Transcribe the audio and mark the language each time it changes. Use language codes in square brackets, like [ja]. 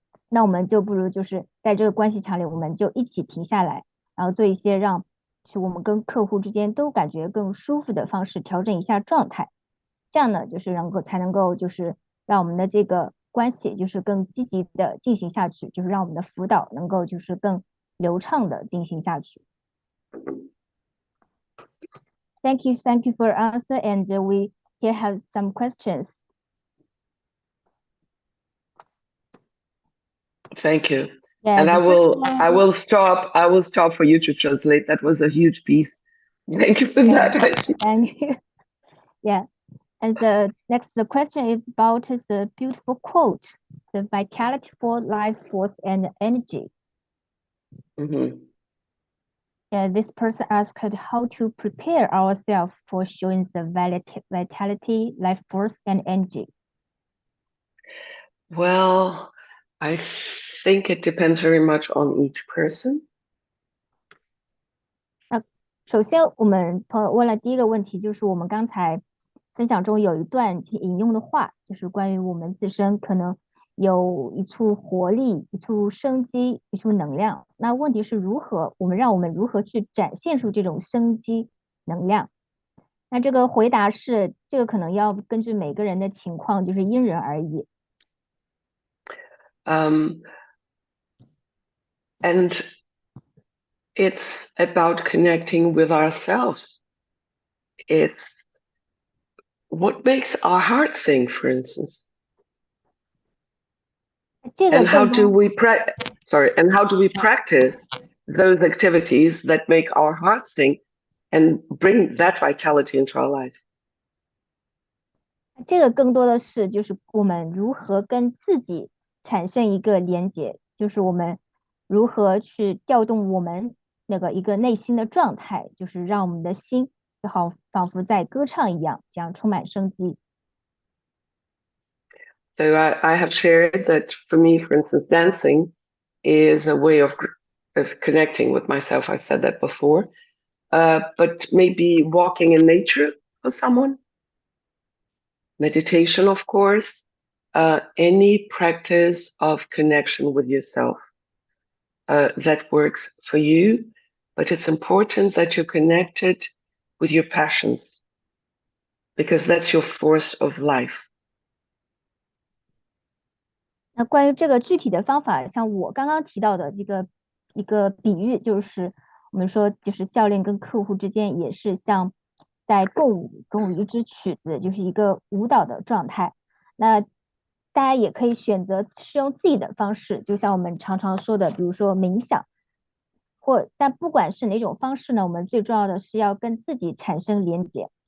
[zh] 那我们就不如在这个关系场里，我们就一起停下来，然后做一些让我们跟客户之间都感觉更舒服的方式，调整一下状态。这样呢，才能够让我们的这个关系更积极的进行下去，让我们的辅导能够更流畅的进行下去。 [en] Thank you for your answer, and we here have some questions. Thank you. Yeah, and I will stop for you to translate. That was a huge piece. Thank you for that. Thank you. Yeah. And the question is about the beautiful quote, the vitality for life force and energy. This person asked how to prepare ourselves for showing the vitality, life force, and energy. Well, I think it depends very much on each person. [zh] 首先，我们朋友问了第一个问题，就是我们刚才分享中有一段引用的话，就是关于我们自身可能有一处活力、一处生机、一处能量。那问题是让我们如何去展现出这种生机能量？那这个回答是，这个可能要根据每个人的情况，因人而异。 [en] And it's about connecting with ourselves. It's what makes our heart sing, for instance. [zh] 这个 [en] And how [zh] 更 [en] do [zh] 多 [en] we and how do we practice those activities that make our heart sing and bring that vitality into our life? [zh] 这个更多的是就是我们如何跟自己产生一个连接，就是我们如何去调动我们那个一个内心的状态，就是让我们的心就好仿佛在歌唱一样，这样充满生机。 [en] So I have shared that for me, for instance, dancing is a way of connecting with myself. I said that before. But maybe walking in nature for someone, meditation, of course, any practice of connection with yourself that works for you. But it's important that you're connected with your passions because that's your force of life. [zh] 那关于这个具体的方法，像我刚刚提到的这个一个比喻，就是我们说，就是教练跟客户之间也是像在共舞一支曲子，就是一个舞蹈的状态。那大家也可以选择使用自己的方式，就像我们常常说的，比如说冥想，但不管是哪种方式呢，我们最重要的是要跟自己产生连接。